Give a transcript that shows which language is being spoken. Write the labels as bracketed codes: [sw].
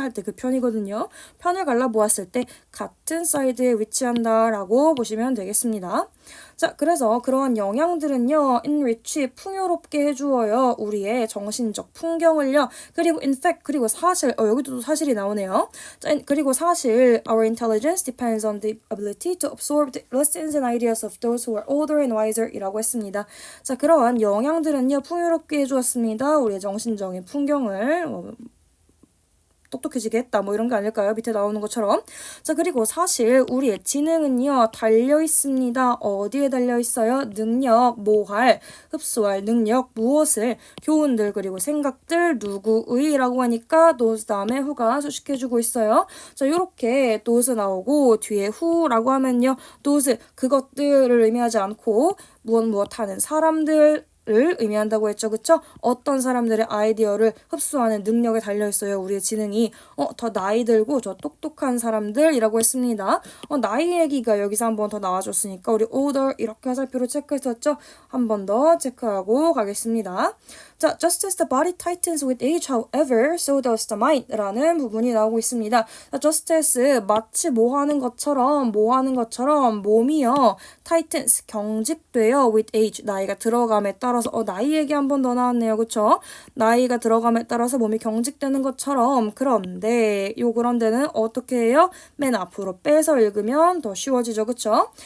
[ko] 할 때 그 편이거든요. 편을 갈라보았을 때 같은 사이드에 위치한다라고 보시면 되겠습니다. 자, 그래서 그러한 영향들은요, enrich, 풍요롭게 해주어요. 우리의 정신적 풍경을요. 그리고 [en] in fact, [ko] 그리고 사실, 여기도 사실이 나오네요. [en] 자, 그리고 사실, our intelligence depends on the ability to absorb the lessons and ideas of those who are older and wiser 이라고 했습니다. [ko] 자, 그러한 영향들은요, 풍요롭게 해주었습니다. 우리의 정신적인 풍경을, 똑똑해지게 했다. 뭐 이런 게 아닐까요? 밑에 나오는 것처럼. 자, 그리고 사실 우리의 지능은요, 달려있습니다. 어디에 달려있어요? 능력, 뭐할, 흡수할 능력, 무엇을, 교훈들, 그리고 생각들, 누구의 라고 하니까 those 다음에 who가 수식해주고 있어요. 자, 요렇게 those 나오고 뒤에 who라고 하면요, those, 그것들을 의미하지 않고 무엇 하는 사람들, 를 의미한다고 했죠. 그쵸? 어떤 사람들의 아이디어를 흡수하는 능력에 달려있어요. 우리의 지능이. 더 나이 들고 저 똑똑한 사람들이라고 했습니다. 나이 얘기가 여기서 한 번 더 나와줬으니까 우리 older 이렇게 화살표로 체크했었죠? 한 번 더 체크하고 가겠습니다. 자, [en] just as the body tightens with age, however, so does the mind [ko] 라는 부분이 나오고 있습니다. 자, [en] just as [ko] 마치 뭐 하는 것처럼 몸이요, [en] tightens, [ko] 경직돼요 [en] with age, [ko] 나이가 들어감에 따라서. 나이 얘기 한 번 더 나왔네요. 그쵸? 나이가 들어감에 따라서 몸이 경직되는 것처럼. 그런데는 어떻게 해요? 맨 앞으로 빼서 읽으면 더 쉬워지죠. 그쵸?